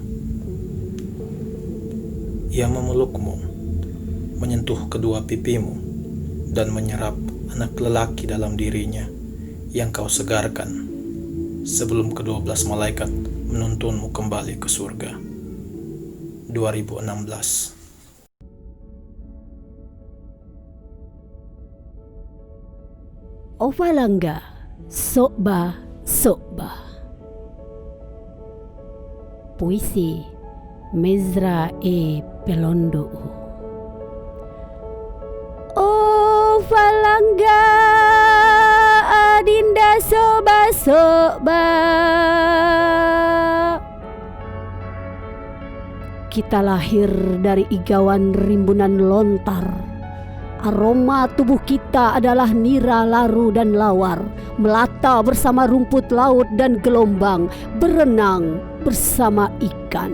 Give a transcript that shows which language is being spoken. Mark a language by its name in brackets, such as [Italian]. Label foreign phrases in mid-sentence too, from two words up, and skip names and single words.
[Indonesian] Ia memelukmu, menyentuh kedua pipimu, dan menyerap anak lelaki dalam dirinya yang kau segarkan sebelum ke-12 malaikat menuntunmu kembali ke surga. 2016. Ovalanga Sokba Sokba. Puisi Mezra E. Pelondo. Ovalanga Adinda Sokba Sokba. Kita lahir dari igawan rimbunan lontar. Aroma tubuh kita adalah nira, laru, dan lawar, melata bersama rumput laut dan gelombang, berenang bersama ikan.